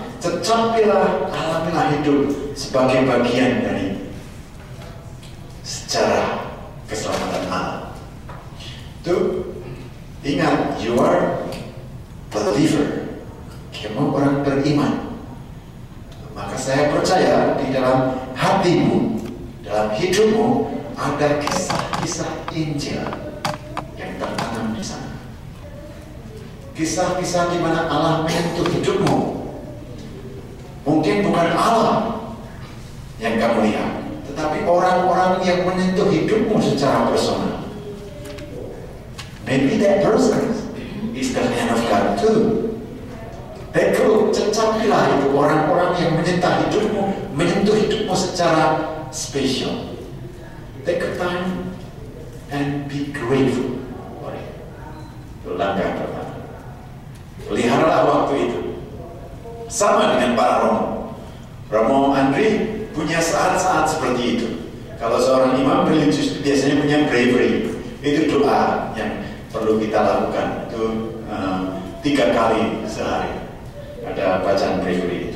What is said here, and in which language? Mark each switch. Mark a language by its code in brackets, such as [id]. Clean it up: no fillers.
[id] Cecapilah, alamilah hidup sebagai bagian dari sejarah keselamatan Allah. Tuh, ingat, [en] you are believer. [id] Kamu orang beriman. Maka saya percaya di dalam hatimu, dalam hidupmu ada kisah-kisah Injil yang tertanam di sana. Kisah-kisah di mana Allah menyentuh hidupmu. Mungkin bukan Allah yang kamu lihat, tetapi orang-orang yang menyentuh hidupmu secara personal. [en] Maybe that person is the man of God too. [id] Dan kalau cecapilah itu orang-orang yang menyentuh hidupmu secara spesial. [en] Take a time and be grateful for it. [id] Itu langkah pertama. Peliharalah waktu itu. Sama dengan para Romo Andri punya saat-saat seperti itu. Kalau seorang imam religius biasanya punya bravery. Itu doa yang perlu kita lakukan. Itu 3 kali sehari. Ada bacaan bravery.